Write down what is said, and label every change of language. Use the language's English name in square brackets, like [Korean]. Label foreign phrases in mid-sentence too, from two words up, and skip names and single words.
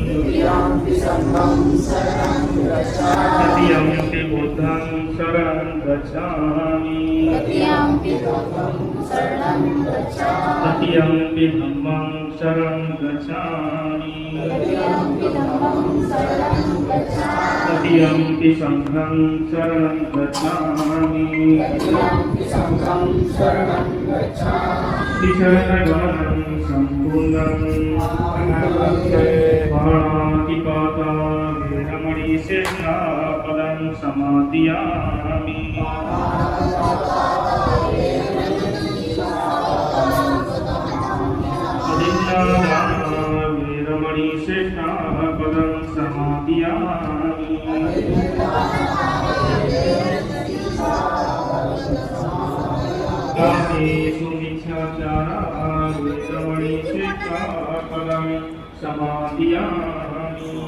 [Pali] तृतीयम्पि बुद्धं शरणं गच्छामि तृतीयम्पि धम्मं शरणं गच्छामि तृतीयम्पि संघं शरणं गच्छामि शरणगमनं सम्पूर्णं पाणातिपाता वेरमणिशिक्षापदं समादयामि वेरमणिशिक्षापदं समादयामि कामेषु मिथ्याचारा वेरमणिशिक्षापदं समादयामि